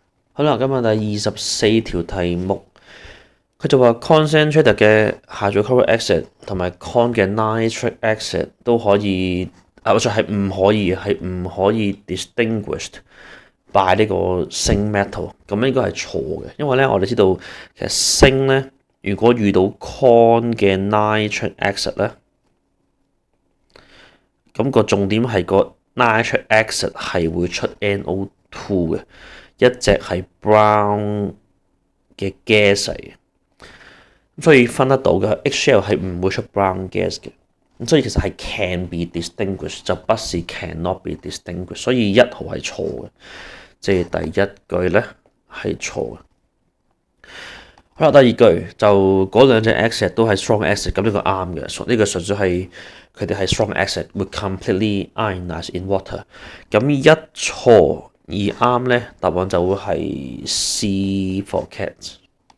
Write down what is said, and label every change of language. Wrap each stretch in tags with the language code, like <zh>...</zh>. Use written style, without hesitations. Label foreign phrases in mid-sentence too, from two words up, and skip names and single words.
<yue>好啦，今日第24條題目，佢就話 concentrated 嘅</yue> <en>hydrochloric acid</en> <yue>同埋 con 嘅</yue> <en>nitric acid</en> <yue>都可以，或者係唔可以</yue> <en>distinguished by</en> <yue>呢個鋅 metal，咁應該係錯嘅，因為咧我哋知道其實鋅咧，如果遇到 con 嘅</yue> <en>nitric acid</en> <yue>咧，咁個重點係個</yue> <en>nitric acid</en> <yue>係會出 NO2 嘅。一隻係 brown 嘅 gas 嚟嘅，所以分得到嘅 HCl 係唔會出</yue> <en>brown gas</en> <yue>嘅，咁所以其實係</yue> <en>can be distinguished</en> <yue>就不是</yue> <en>cannot be distinguished，</en> <yue>所以1號係錯嘅，即係第一句咧係錯嘅。好啦，第二句就嗰兩隻 acid 都係</yue> <en>strong acid，</en> <yue>咁呢個啱嘅，呢個純粹係佢哋係</yue> <en>strong acid would completely ionize in water，</en> <yue>咁一錯。而啱咧，答案就會係</yue> <en>C for cat。</en>